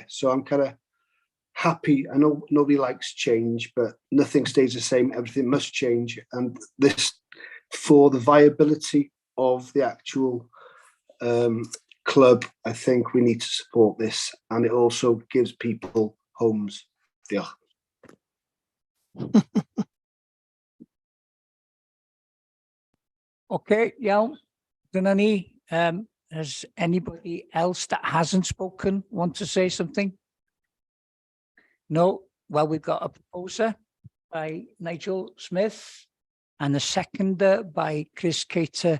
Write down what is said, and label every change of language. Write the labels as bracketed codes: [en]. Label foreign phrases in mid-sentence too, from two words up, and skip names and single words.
[en] So I'm kind of happy. I know nobody likes change, but nothing stays the same. Everything must change. And this, for the viability of the actual club, I think we need to support this. And it also gives people homes. [cy] Diolch. Okay, iawn. Dyna ni. [en] Has anybody else that hasn't spoken want to say something? No. Well, we've got a proposer by Nigel Smith and a seconder by Chris Cater.